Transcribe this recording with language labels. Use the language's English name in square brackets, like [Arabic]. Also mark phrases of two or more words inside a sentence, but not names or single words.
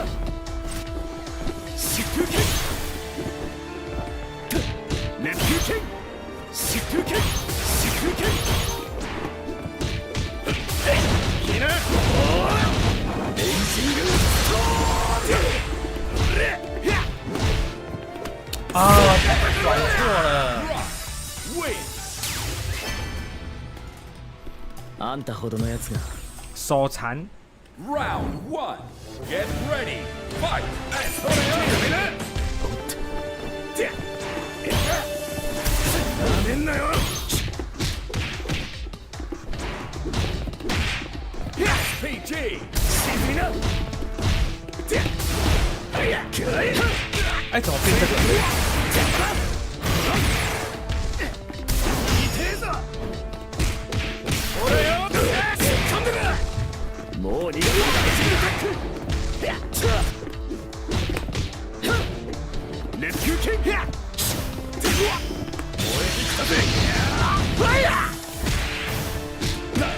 [Japanese] 疾風剣。熱風剣。疾風剣。疾風剣。いいな。エンジンルーストー [Chinese] 啊，转错了。 [English] Win. [Japanese] あんたほどのやつが。 [Chinese] 手残。 [English] Round 1. Get ready. Fight SPT. [Japanese] なめんなよ。 [English] SPT. [Japanese] 沈みな。 [Chinese] 哎，怎么变这个？ [Japanese] もう逃げるな。熱球剣。燃えてきたぜ。ファイヤー。